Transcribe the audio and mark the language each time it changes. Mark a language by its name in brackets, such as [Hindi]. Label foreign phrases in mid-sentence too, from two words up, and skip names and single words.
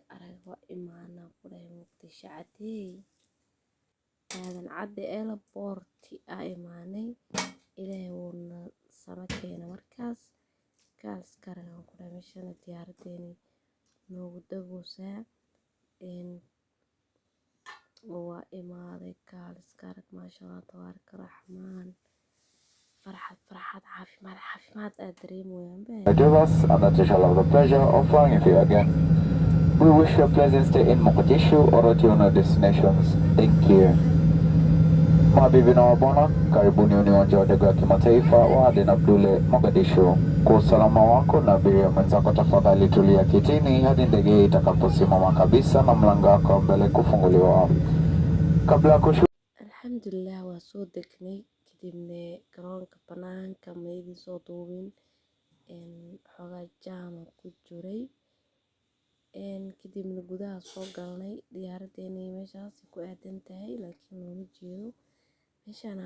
[Somali] arag waa imaanaa ku dhahay Muqdisho cadeey aadan cadde airport aa imaanay ilaahay wuuna sama keena markaas kaaliska arag aan ku dhahay meeshana diyaaradeeni noogu degaysaa waa imaaday kaaliska arag [Arabic] ما شاء الله تبارك الرحمن. [Somali] farxad caafimaad aad dareemayaan [English] Us and that you shall have the pleasure of flying with you again. We wish you a pleasant stay in Mogadishu or at your other destinations. Thank you. [Swahili] Mabibi na mabwana, karibuni uwanja wa ndege wa kimataifa wa Aden Abdulle Mogadishu. Kwa usalama wako na abiria mwenzako, tafadhali tulia kitini hadi ndege hii itakaposimama kabisa na mlango wako wa mbele kufunguliwa. Kabla ya kushuka, [Somali] alxamdulilah waa soo degnay kadibna garoonka banaanka ma idin soo duubin xoogaa jaama ku jiray kadibna gudaha soo galnay diyaaradeena meeshaas ku aadan tahay laakiin looma jeedo meeshaan.